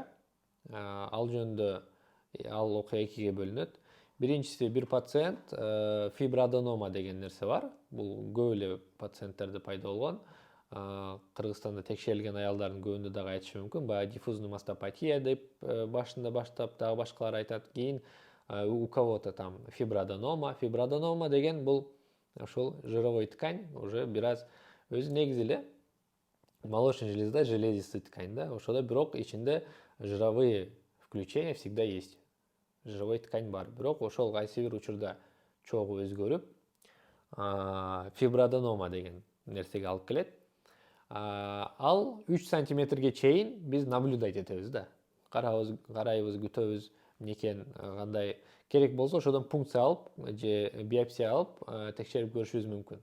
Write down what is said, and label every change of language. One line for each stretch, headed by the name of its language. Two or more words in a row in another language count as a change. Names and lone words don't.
Kyrgyz: Ал жөнүндө ал окуя экиге бөлүнөт. Биринчиси бир пациент фиброаденома деген нерсе бар. Бул көп эле пациенттерде пайда болгон. Кыргызстанда текшерилген аялдардын көбүндө дагы айтышы мүмкүн. Баягы
Russian: диффузный мастопатия
Kyrgyz: деп башында баштап дагы башкалар айтат.
Russian: Кийин у кого-то там фиброаденома.
Kyrgyz: Фиброаденома деген бул ошол
Russian: жировой ткань
Kyrgyz: уже бир аз өзү негизи эле
Russian: молочный железа железистый ткань
Kyrgyz: да. Ошодо бирок ичинде
Russian: жировые включения всегда есть. Жировой ткань
Kyrgyz: бар. Бирок ошол кайсы бир учурда чогуу өзгөрүп фиброаденома деген нерсеге алып келет. Ал 3 сантиметрге чейин биз наблюдать этебиз да. Карайбыз, күтөбүз, эмнекен, кандай керек болсо ошодон пункция алып же биопсия алып текшерип көрүшүбүз мүмкүн.